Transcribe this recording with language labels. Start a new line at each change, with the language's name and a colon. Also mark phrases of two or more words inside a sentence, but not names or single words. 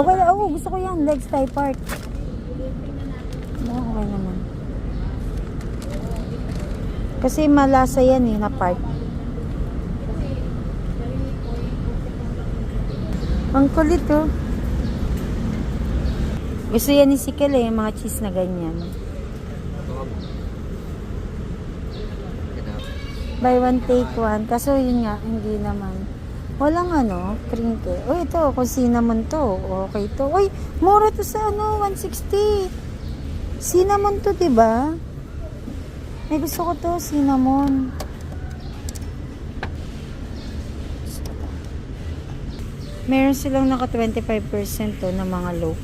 Filipino: Okay, gusto ko yan.
English: Legs thigh part.
Filipino: Okay naman. Kasi malasa yan eh, na part. Ang kulit oh. Gusto yan ni Sikel eh, yung mga cheese na ganyan.
English: Buy one, take one.
Filipino: Kaso yun nga, hindi naman. Walang ano, crinkle. Uy, ito, kung cinnamon to, okay to. Uy, mura to sa ano, 160. Cinnamon to, diba? May gusto ko to, cinnamon. Meron silang naka 25% to na mga loaf.